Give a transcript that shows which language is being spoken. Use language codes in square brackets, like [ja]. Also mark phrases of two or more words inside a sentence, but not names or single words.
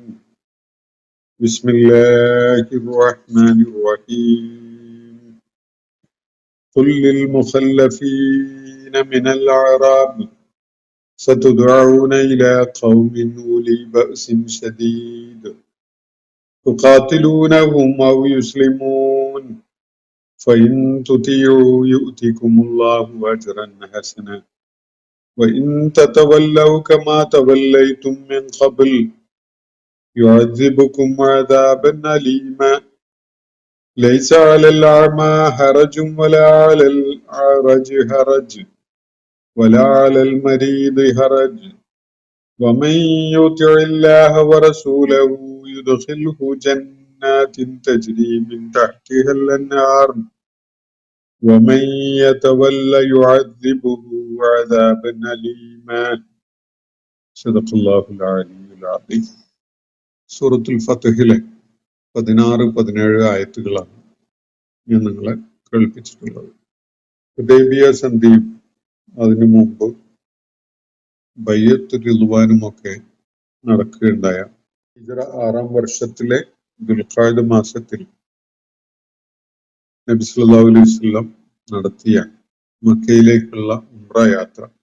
[ar] بسم الله الرحمن الرحيم. قل للمخلفين من الأعراب ستدعون إلى قوم أولي بأس شديد تقاتلونهم أو يسلمون فإن تطيعوا يؤتكم الله أجرا حسنا وإن تتولوا كما توليتم من قبل يعذبكم عذابا أليما ليس على الأعمى حرج ولا على الأعرج حرج ولا على المريض حرج ومن يطع الله ورسوله يدخله جنات تجري من تحتها الأنهار ومن يتولى يعذبه عذابا أليما صدق الله العلي العظيم. [ml] സൂറത്തുൽ ഫത്ഹിലെ 16, 17 ആയത്തുകളാണ് ഞാൻ നിങ്ങളെ കേൾപ്പിച്ചിട്ടുള്ളത്. ഹുദൈബിയ സന്ധിയും അതിനു മുമ്പ് ബയ്യത്ത് റിദ്വാനും ഒക്കെ നടക്കുകയുണ്ടായ ഹിജ്റ 6-ാം വർഷത്തിലെ ദുൽഖഅദ മാസത്തിൽ നബി [ar] صلى الله عليه وسلم [ml] നടത്തിയ മക്കയിലേക്കുള്ള ഉംറ യാത്ര.